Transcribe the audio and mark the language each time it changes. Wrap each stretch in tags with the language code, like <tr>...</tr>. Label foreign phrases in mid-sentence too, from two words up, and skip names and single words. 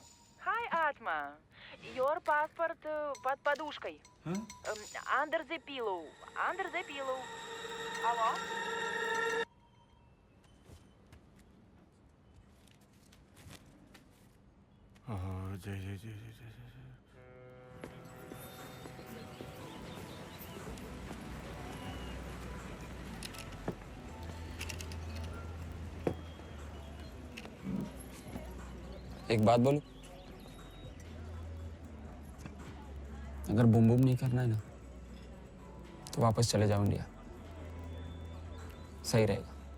<en>Hi, Atma. Your passport</en> <ru>под подушкой.</ru> <en>Under the pillow. Under the pillow.</en> <ru>Алло?</ru> <hi>जय जय जय जय जय जय। एक बात बोलूं, अगर बूम बूम नहीं करना है ना तो वापस चले जाओ इंडिया, सही रहेगा।</hi>